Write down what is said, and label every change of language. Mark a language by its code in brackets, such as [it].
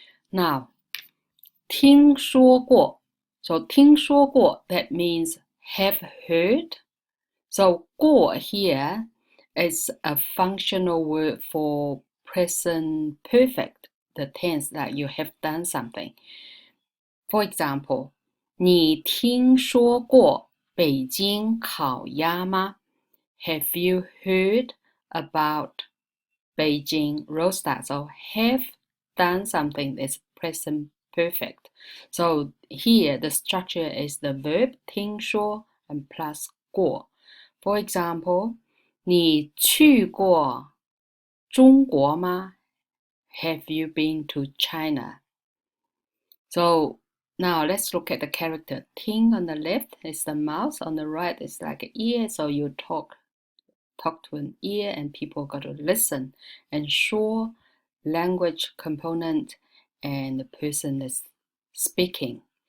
[en] Now, 听说过.So 听说过 that means have heard. So 过 here is a functional word for present perfect, the tense that you have done something. [zh] For example, 你听说过北京烤鸭吗? [en] Have you heard about Beijing roast duck? So have done something is present perfect. So here the structure is the verb 听说 and plus 过. [zh] For example, 你去过中国吗? [en] Have you been to China? So now let's look at the character. 听 on the left is the mouth, on the right is like an ear, so you talk talk to an ear and people got to listen. And sure, language component and the person is speaking.